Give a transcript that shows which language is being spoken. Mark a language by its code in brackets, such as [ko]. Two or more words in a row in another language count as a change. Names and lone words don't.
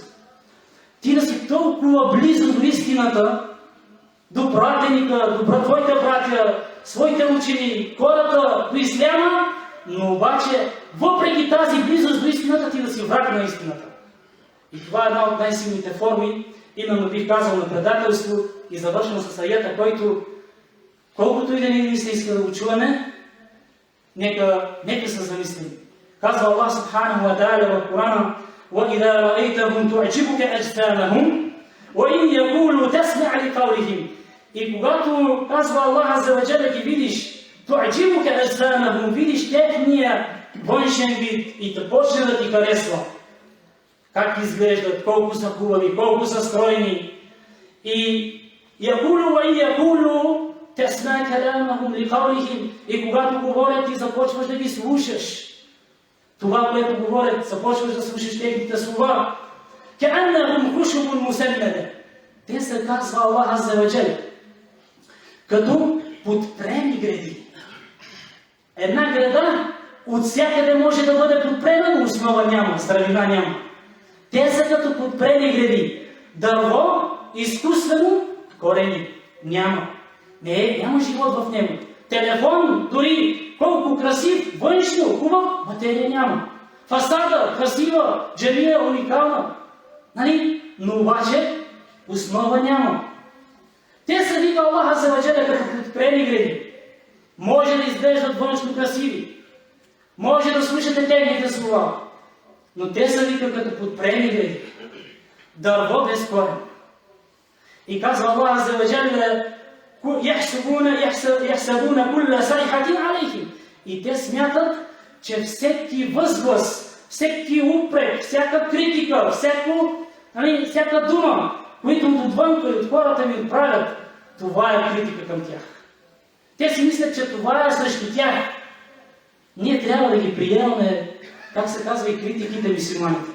[bg] Ти да си толкова близо до истината, до пратеника, до твоите братя, своите учени, хората, до исляма, но обаче, въпреки тази близост до истината, ти да си враг на истината. И това е една от най-силните форми, именно бих казал, на предателство, и завършвам с аята, който, колкото и да не се иска да го чуваме, нека се замислим. [ar] Казва الله سبحانه وتعالى [bg] в Корана: [ar] وَإِذَا رَأَيْتَهُمْ تُعْجِبُكَ أَجْسَامُهُمْ وَإِنْ يَقُولُوا تَسْمَعْ لِقَوْلِهِمْ. [bg] И когато казва [ar] الله عز وجل, [bg] ги видиш, [ar] تُعْجِبُكَ أَجْسَامُهُمْ, [bg] видиш техния външен вид и да почне да ти харесва. Как изглеждат, колко са хубави, колко са стройни. [ar] И يَقُولُوا وَإِنْ يَقُولُوا تَسْمَعْ كَلَامَهُمْ لِقَوْلِهِمْ. [bg] И когато говорят, ти започваш да ги слушаш. Това, което говорят, започваш да слушаш техните слова. [ar] كَأَنَّهُمْ خُشُبٌ مُسَنَّدَةٌ. [bg] Те са, казва [ar] الله عز وجل, [bg] като подпрени гради. Една града от всякъде може да бъде подпрена, но основа няма, здравина няма. Те са като подпрени гради. Дърво, изкуствено, корени няма. Няма живот в него. Телефон, дори колко красив, външно, хубав, материя няма. Фасада, красива, джамия, уникална. Но обаче основа няма. Те са, вика [ar] الله عز وجل, [bg] като подпрени гради. Може да изглеждат външно красиви. Може да слушате техните слова. Но те са, вика, като подпрени гради. Дърво без корен. И казва [ar] الله عز وجل: يحسبون كل صيحة عليهم. [bg] И те смятат, че всеки възглас, всеки упрек, всяка критика, всяка дума, които отвън и от хората ми отправят, това е критика към тях. Те си мислят, че това е срещу тях. Ние трябва да ги приемаме, как се казва, и критиките мюсюлманите.